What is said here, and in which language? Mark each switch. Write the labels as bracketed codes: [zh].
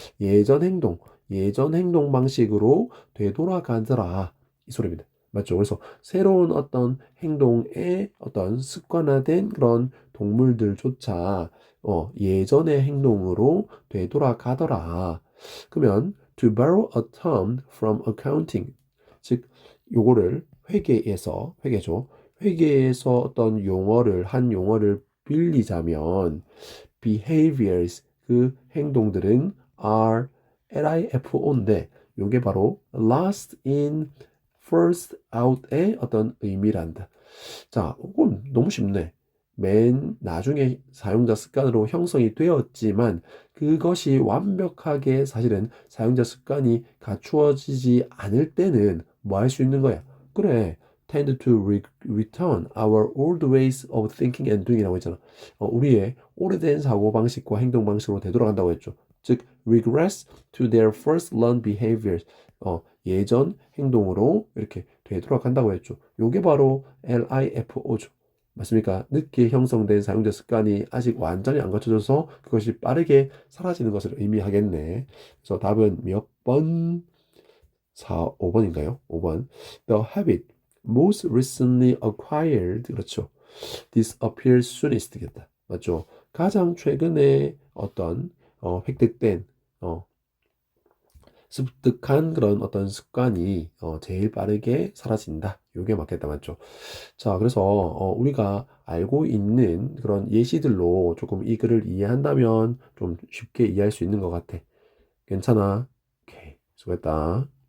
[ko] 예전 행동 방식으로 되돌아가더라 이 소리입니다. 맞죠? 그래서 새로운 어떤 행동에 어떤 습관화된 그런 동물들조차 예전의 행동으로 되돌아가더라. [en] 그러면 to borrow a term from accounting, [ko] 즉 요거를 회계죠. 회계에서 어떤 한 용어를 빌리자면 behaviors 그 행동들은 are LIFO인데 요게 바로 [en] last in first out [ko] 의 어떤 의미란다. 자, 이건 너무 쉽네. 맨 나중에 사용자 습관으로 형성이 되었지만 그것이 완벽하게 사실은 사용자 습관이 갖추어지지 않을 때는 뭐 할 수 있는 거야? [en] 그래, tend to return our old ways of thinking and doing이라고 했잖아. [ko] 우리의 오래된 사고방식과 행동방식으로 되돌아간다고 했죠. [en] 즉, regress to their first learned behaviors. [ko] 예전 행동으로 이렇게 되돌아간다고 했죠. 요게 바로 LIFO죠. 맞습니까? 늦게 형성된 사용자 습관이 아직 완전히 안 갖춰져서 그것이 빠르게 사라지는 것을 의미하겠네. 그래서 답은 몇 번? 5번인가요? 5번. [en] The habit most recently acquired. [ko] 그렇죠. [en] disappears soonest 겠다. [ko] 맞죠? 가장 최근에 어떤 획득된 습득한 그런 어떤 습관이 제일 빠르게 사라진다. 요게 맞겠다. 맞죠? 자, 그래서 우리가 알고 있는 그런 예시들로 조금 이 글을 이해한다면 좀 쉽게 이해할 수 있는 것 같아. 괜찮아? 오케이. 수고했다.